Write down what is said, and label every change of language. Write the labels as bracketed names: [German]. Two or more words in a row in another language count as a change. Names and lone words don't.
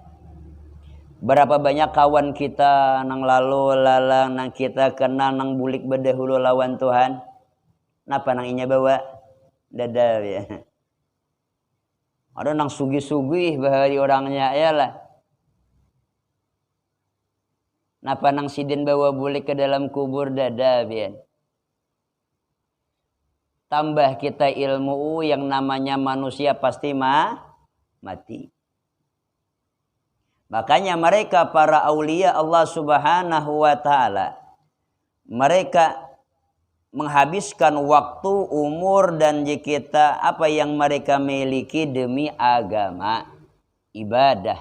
[Banjar] Berapa banyak kawan kita nang lalu lalang nang kita kenal nang bulik berdahulu lawan Tuhan. Napa nang inya bawa? Dada ya. Ada nang sugih-sugih bahari orangnya ayalah. Napa nang Sidin bawa bulik ke dalam kubur dada bian. [Indonesian] Tambah kita ilmu yang namanya manusia pasti mati. Makanya mereka para aulia Allah [Arabic] سبحانه وتعالى [Indonesian] mereka menghabiskan waktu, umur dan kita apa yang mereka miliki demi agama, ibadah.